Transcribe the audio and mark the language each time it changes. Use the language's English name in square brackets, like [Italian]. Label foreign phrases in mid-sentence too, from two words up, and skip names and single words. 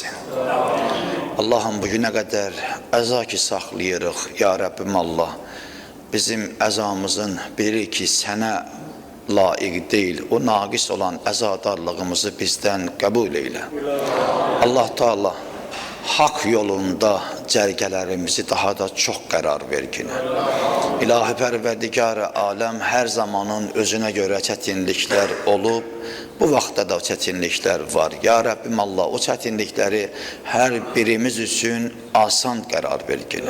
[Azerbaijani] Allah'ım [Turkish] bugüne kadar [Azerbaijani] əza ki saxlayırıq [Arabic] ya Rabbim [Azerbaijani] Allah. Bizim əzamızın biri ki sənə layiq değil, o naqis olan əzadarlığımızı [Turkish] bizden kabul eyle. [Azerbaijani] Allah Teala [Turkish] hak yolunda [Azerbaijani] cərgələrimizi daha da çox qərar verginə. İlahi Pərverdigar-ı Aləm hər zamanın özünə görə çətinliklər olub, bu vaxtda da çətinliklər var. [Arabic] Ya Rabbim [Azerbaijani] Allah, o çətinlikləri hər birimiz üçün asan qərar verginə.